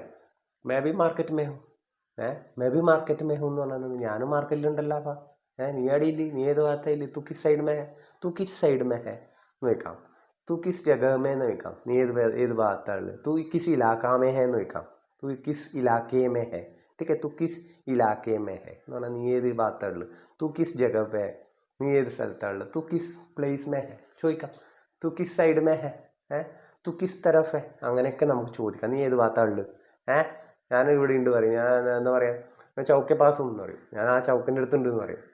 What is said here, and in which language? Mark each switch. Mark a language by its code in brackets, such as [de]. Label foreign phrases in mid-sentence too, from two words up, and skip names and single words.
[hi] मैं भी मार्केट में हूँ, मैं भी मार्केट में हूँ [ml] എന്ന് പറഞ്ഞാൽ ഞാനും മാർക്കറ്റിലുണ്ടല്ലോ. അപ്പം നീ എവിടെയില്ല, നീ ഏത് ഭാഗത്തായില്ല, [hi] तू किस साइड में है [ml] എന്ന് വെക്കാം, [hi] तू किस जगह में [ml] എന്ന് വെക്കാം, നീ ഏത് ഭാഗത്താണുള്ളത്, [hi] तू किस इलाका में है [ml] എന്ന് വെക്കാം, [hi] तू किस इलाके में है. ठीक है, तू किस इलाके में है [ml] എന്ന് പറഞ്ഞാൽ നീ ഏത് ഭാഗത്താണുള്ളത്, [hi] तू किस जगह पे [ml] നീ ഏത് സ്ഥലത്താണുള്ളത്, [hi] तू किस प्लेस में है [ml] ചോദിക്കാം, [hi] तू किस साइड में है तू किस तरफ है, [ml] അങ്ങനെയൊക്കെ നമുക്ക് ചോദിക്കാം. നീ ഏത് ഭാഗത്താണുള്ളത്, ഞാൻ ഇവിടെ ഉണ്ട് പറയും, ഞാൻ എന്താ പറയുക, ഞാൻ [hi] चौके पासुम [ml] എന്ന് പറയും, ഞാൻ ആ ചൗക്കിൻ്റെ അടുത്തുണ്ട് എന്ന് പറയും.